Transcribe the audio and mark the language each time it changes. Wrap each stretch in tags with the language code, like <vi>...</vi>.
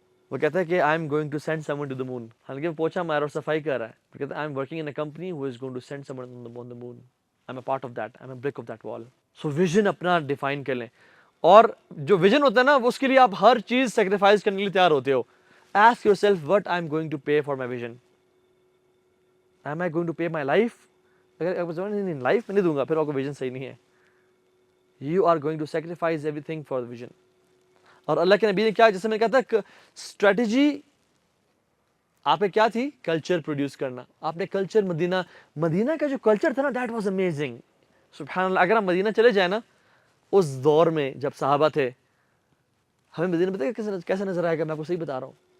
<ur>وہ کہتا ہے کہ</ur> <en>I'm going to send someone to the moon,</en> <ur>حالانکہ وہ پوچھا مارا اور صفائی کر رہا ہے. وہ کہتا ہے</ur> <en>I am working in a company who is going to send someone on the moon, I am a part of that, I am a brick of that wall.</en> <ur>سو ویژن اپنا ڈیفائن کر لیں, اور جو ویژن ہوتا ہے نا, اس کے لیے آپ ہر چیز سیکریفائز کرنے کے لیے تیار ہوتے ہو.</ur> <en>Ask yourself what I'm going to pay for my vision. Am I going to pay my life?</en> <ur>اگر آپ نہیں لائف میں نہیں دوں گا, پھر آپ کو ویژن صحیح نہیں ہے.</ur> <en>You are going to sacrifice everything for the vision.</en> <ur>اور اللہ کے نبی نے کیا, جیسے میں نے کہا تھا, اسٹریٹجی آپ نے کیا تھی, کلچر پروڈیوس کرنا. آپ نے کلچر, مدینہ کا جو کلچر تھا نا,</ur> <en>That was amazing.</en> <ur>سبحان اللہ. اگر ہم مدینہ چلے جائیں نا, اس دور میں جب صحابہ تھے, ہمیں مدینہ پتہ ہے کیسا نظر آئے گا, میں آپ کو صحیح بتا رہا ہوں.</ur>